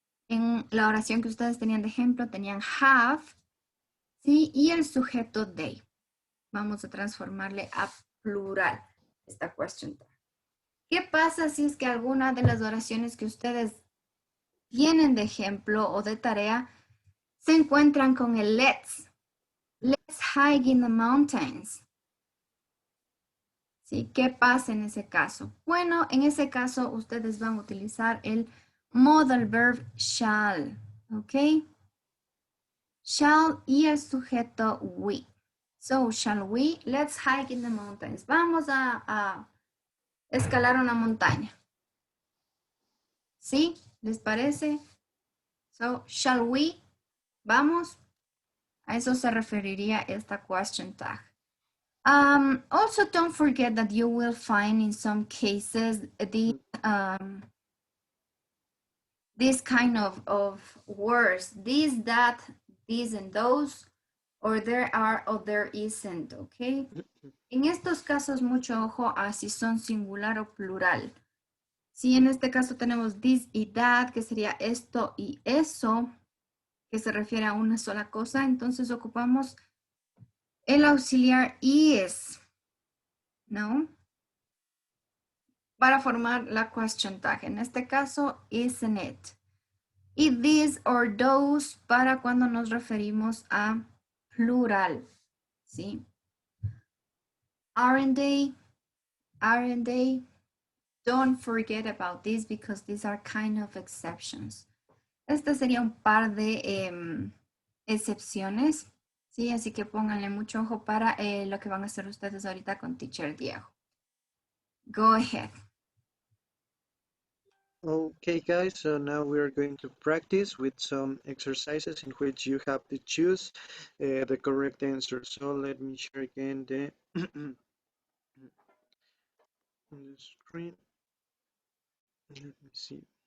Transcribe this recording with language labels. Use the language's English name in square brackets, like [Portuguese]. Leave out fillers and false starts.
[Spanish] En la oración que ustedes tenían de ejemplo, tenían have, ¿sí? Y el sujeto they. Vamos a transformarle a plural esta question tag. ¿Qué pasa si es que alguna de las oraciones que ustedes tienen de ejemplo o de tarea se encuentran con el let's? [English] Let's hike in the mountains. [Spanish] ¿Sí? ¿Qué pasa en ese caso? Bueno, en ese caso ustedes van a utilizar el modal verb shall, ¿ok? [English] Shall [Spanish] y el sujeto [English] we. So, shall we? Let's hike in the mountains. [Spanish] Vamos a escalar una montaña. ¿Sí? ¿Les parece? [English] So, shall we? [Spanish] Vamos. A eso se referiría esta question tag. [English] Also, don't forget that you will find in some cases this kind of words, this, that, these, and those, or there are or there isn't, okay? [Spanish] En estos casos, mucho ojo a si son singular o plural. Si en este caso tenemos this y that, que sería esto y eso, que se refiere a una sola cosa, entonces ocupamos el auxiliar is, ¿no? Para formar la question tag. En este caso, [English] isn't it. [Spanish] Y [English] these or those [Spanish] para cuando nos referimos a plural, ¿sí? [English] Aren't they? Aren't they? Don't forget about this because these are kind of exceptions. [Spanish] Este sería un par de excepciones, ¿sí? Así que pónganle mucho ojo para lo que van a hacer ustedes ahorita con Teacher Diego. [English] Go ahead. Okay, guys, so now we are going to practice with some exercises in which you have to choose the correct answer. So let me share again the on the screen. Let me see.